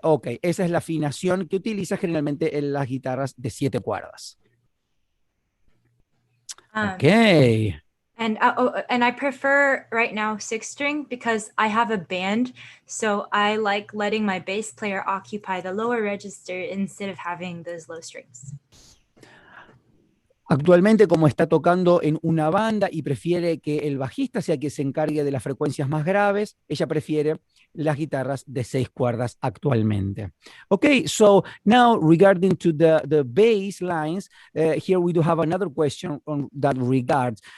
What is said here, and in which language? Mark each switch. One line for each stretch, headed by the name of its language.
Spanish: Ok, esa es la afinación que utiliza generalmente en las guitarras de 7 cuerdas. Ok.
English: And I prefer right now 6-string because I have a band, so I like letting my bass player occupy the lower register instead of having those low strings.
Spanish: Actualmente, como está tocando en una banda y prefiere que el bajista sea quien se encargue de las frecuencias más graves, ella prefiere las guitarras de 6 cuerdas actualmente.
English: Okay, so now regarding to the bass lines, here we do have another question on that regards.